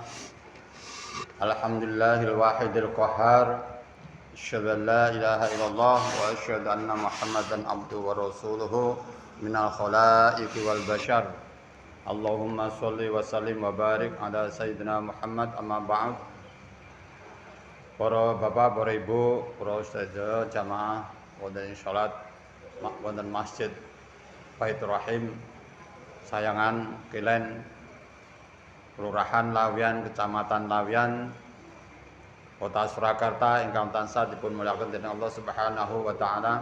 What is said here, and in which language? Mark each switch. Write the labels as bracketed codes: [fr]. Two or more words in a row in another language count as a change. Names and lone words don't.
[ar] الحمد لله الواحد القهار. أشهد أن لا إله إلا الله وأشهد أن محمدا عبده ورسوله من الخلائق والبشر. اللهم صل وسلم وبارك على سيدنا محمد أما بعد. [jv] Para bapak, para ibu, para ustazah, jamaah wonten salat wonten Masjid Baitur Rahim Sayangan Kilen, Kelurahan Lawian, Kecamatan Lawian, Kota Surakarta ingkang tansah dipun mulyakaken dening [ar] الله سبحانه وتعالى.